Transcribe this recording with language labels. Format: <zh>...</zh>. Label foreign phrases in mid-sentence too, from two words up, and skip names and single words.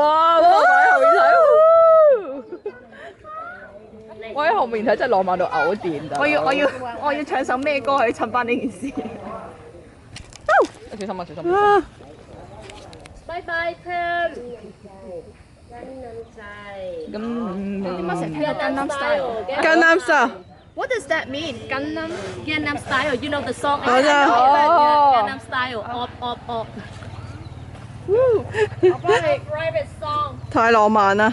<yue>我喺後面睇，我喺後面睇真係浪漫到嘔電㗎！我要唱首咩歌去襯翻呢件事？小心啊！小心啊！拜拜 Pam。咁點解成日聽到 Gangnam Style？ Gangnam Style。</yue> <en>What does that mean? Gangnam Style, you know the song?</en> <yue>我知啊。 Gangnam Style, op. 我幫你</yue> <en>private song。</en> <yue>太浪漫啦！</yue>